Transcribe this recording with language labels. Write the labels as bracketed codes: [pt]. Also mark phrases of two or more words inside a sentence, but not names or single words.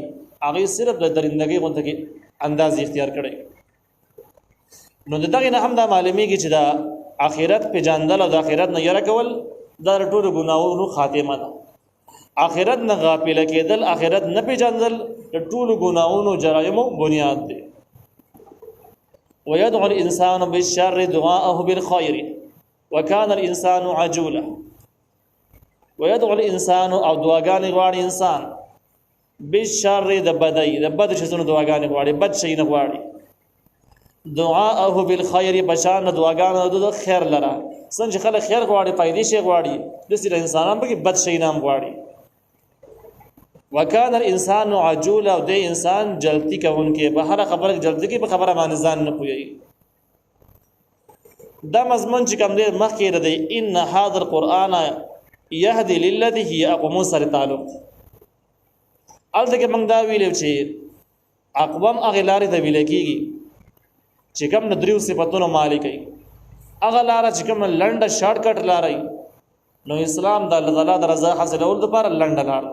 [ps] هغوی صرف د درندګۍ غونته کې انداز اختیار کړی. نو د دغې نه هم دا معلومیږي چې د آخرت پېژندل او د آخرت نه یره کول دا د ټولو ګناهونو خاتمه ده. آخرت نه غافله کېدل، آخرت نه پېژندل د ټولو ګناهونو جرایمو بنیاد دی. [ar] ويدعو الإنسان بالشر دعاءه بالخير وكان الإنسان عجولا. ويدعو الإنسان [ps] او دعاګانې غواړي انسان بالشر د بدۍ، د بد شیانو دعاګانې غواړي، بد شی نه غواړي. [ar] دعاءه بالخير [ps] بشان دعاګانې د خیر لره، څنګه خلک خیر غواړي، فائدې شي غواړي، داسې انسانان به بد شي نه غواړي. [ar] وکانه الانسان عجولا، [ps] او د انسان جلتی کوونکی، په هر خبره جلتی کې، په خبره باندې ځان نه پوي. دا مضمون چې کوم دی مخکې دی، [ar] ان هذا القرآن يهدي للذي هي اقوم [ps] سره تعلق. الته کې موږ دا ویلو چې اقوام هغه لارې ته ویل کېږي چې کوم د دریو صفاتونو مالک وي. هغه لاره چې کوم لنډه [en] short cut [ps] لاره، نو اسلام د [ar] الله تعالی [ps] د رضا حاصلولو لپاره لنډه لاره.